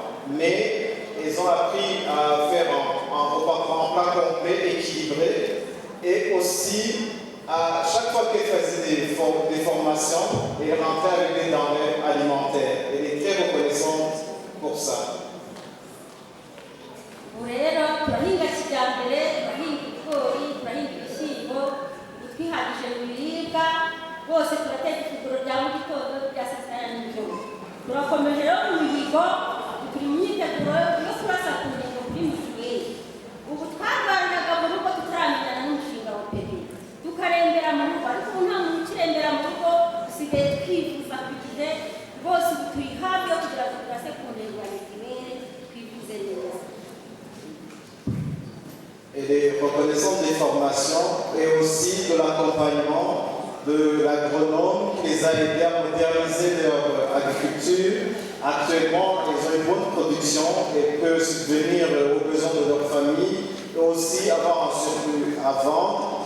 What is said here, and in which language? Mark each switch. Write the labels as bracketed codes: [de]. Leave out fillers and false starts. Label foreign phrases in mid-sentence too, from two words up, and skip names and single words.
[fr] Mais ils ont appris à faire un repas en plat complet, équilibré, et aussi, à chaque fois qu'elle faisait des formations, elle rentrait avec des denrées alimentaires. Elle est très reconnaissante pour ça. [rw] Rero turahinga kijyambere turahinga ibigori turahinga ibishyimbo twihagije mu biribwa bose turateka ifunguro rya mu gitondo rya saa sita ya nijoro turakomeje rero mu mihigo turi mu myiteguro yo kurasa ku ngingo kuri mituweli ubu twarwaniraga mu rugo tutaramenyana n'umushinga wa peri tukarembera mu rugo ariko ubu nta muntu ukirembera mu rugo dusigaye twivuza ku gihe rwose ubu turi hafi yo kugira ngo turase ku ntego ya mituweli twivuze neza. [fr] Elle est reconnaissante des formations et aussi de l'accompagnement de l'agronome qui les a aidés à moderniser leur agriculture. Actuellement, ils ont une bonne production et peuvent subvenir aux besoins de leur famille et aussi avoir un surplus à vendre.